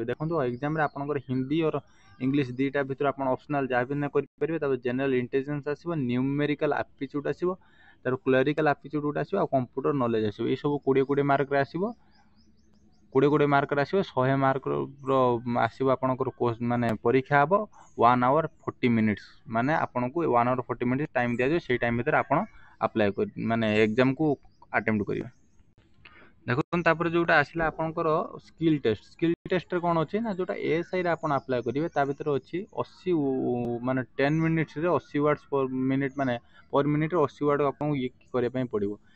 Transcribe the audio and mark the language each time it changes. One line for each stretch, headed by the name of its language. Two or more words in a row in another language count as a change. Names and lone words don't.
Odia: ଦେଖନ୍ତୁ ଏକ୍ଜାମ୍ରେ ଆପଣଙ୍କର ହିନ୍ଦୀ ଅର ଇଂଲିଶ ଦୁଇଟା ଭିତରୁ ଆପଣ ଅପସନାଲ୍ ଯାହା ବି ନା କରିପାରିବେ। ତାପରେ
English: general intelligence
Odia: ଆସିବ,
English: numerical aptitude
Odia: ଆସିବ, ତାପରେ
English: clerical aptitude
Odia: ଗୋଟେ ଆସିବ, ଆଉ
English: computer knowledge
Odia: ଆସିବ। ଏଇସବୁ 20 ମାର୍କରେ ଆସିବ। 20 ମାର୍କରେ ଆସିବ। 100 ମାର୍କର ଆସିବ ଆପଣଙ୍କର ମାନେ ପରୀକ୍ଷା ହେବ
English: 1 hour 40 minutes,
Odia: ମାନେ ଆପଣଙ୍କୁ
English: 1 hour 40 minutes
Odia: ଟାଇମ୍ ଦିଆଯିବ। ସେଇ ଟାଇମ୍ ଭିତରେ ଆପଣ ଆପ୍ଲାଏ ମାନେ ଏକ୍ଜାମ୍କୁ ଆଟେମ୍ପ୍ଟ କରିବା। ଦେଖନ୍ତୁ ତାପରେ ଯେଉଁଟା ଆସିଲା ଆପଣଙ୍କର
English: skill testରେ
Odia: କ'ଣ ଅଛି ନା, ଯେଉଁଟା ASIରେ ଆପଣ ଆପ୍ଲାଏ କରିବେ ତା ଭିତରେ ଅଛି 80 ମାନେ 10 ମିନିଟ୍ସରେ 80
English: words per minute,
Odia: ମାନେ
English: per minuteରେ
Odia: 80 ୱାର୍ଡ଼ ଆପଣଙ୍କୁ ଇଏ କରିବା ପାଇଁ ପଡ଼ିବ।